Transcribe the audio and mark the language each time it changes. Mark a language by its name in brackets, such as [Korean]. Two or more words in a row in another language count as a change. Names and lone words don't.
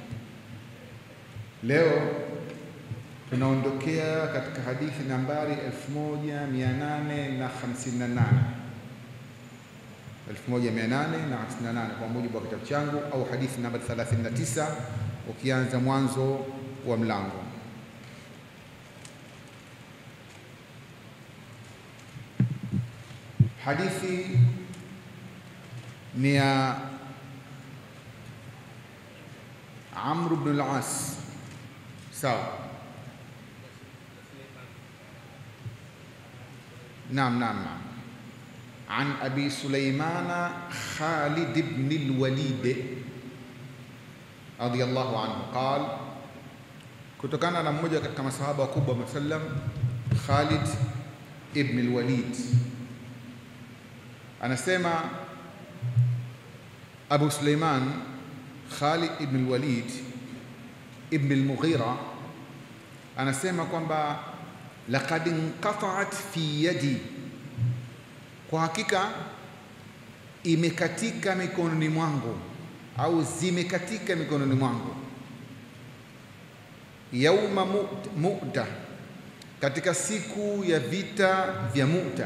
[Swahili] Leo tunaondokea katika hadithi nambari 1858 kwa mujibu wa kitabu changu, au hadithi nambari 39 ukianza mwanzo wa mlango. Hadithi ni ya Amr ibn al-As, sawa? Naam. [Arabic] عن أبي سليمان خالد بن الوليد رضي الله عنه قال, [Swahili] kutokana na mmoja katika masahaba wakubwa wa sallam, Khalid ibn al-Walid anasema, Abu Sulaiman Khalid ibn al-Walid ibn al-Mughira anasema kwamba [Arabic] لقد انقطعت في يدي, [Swahili] kwa hakika imekatika mikononi mwangu au zimekatika mikononi mwangu, [Arabic] يوم مؤتة, [Swahili] katika siku ya vita vya Mu'ta.